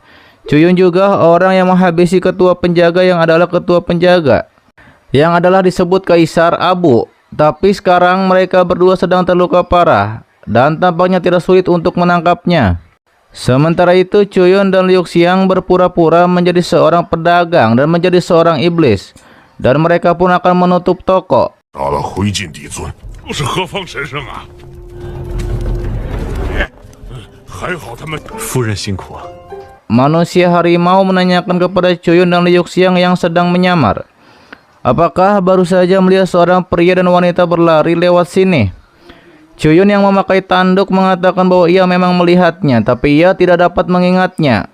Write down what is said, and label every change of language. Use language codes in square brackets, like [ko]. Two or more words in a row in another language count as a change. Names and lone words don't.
[id] Chuyun juga orang yang menghabisi ketua penjaga yang adalah ketua penjaga, yang adalah disebut Kaisar Abu. Tapi sekarang mereka berdua sedang terluka parah dan tampaknya tidak sulit untuk menangkapnya. Sementara itu Chuyun dan Liu Xiang berpura-pura menjadi seorang pedagang dan menjadi seorang iblis, dan mereka pun akan menutup toko. [zh] 杀了灰烬帝尊，都是何方神圣啊！还好他们夫人辛苦啊！ [id] Manusia harimau menanyakan kepada Chuyun dan Liu Xiang yang sedang menyamar, apakah baru saja melihat seorang pria dan wanita berlari lewat sini? Chuyun yang memakai tanduk mengatakan bahwa ia memang melihatnya, tapi ia tidak dapat mengingatnya.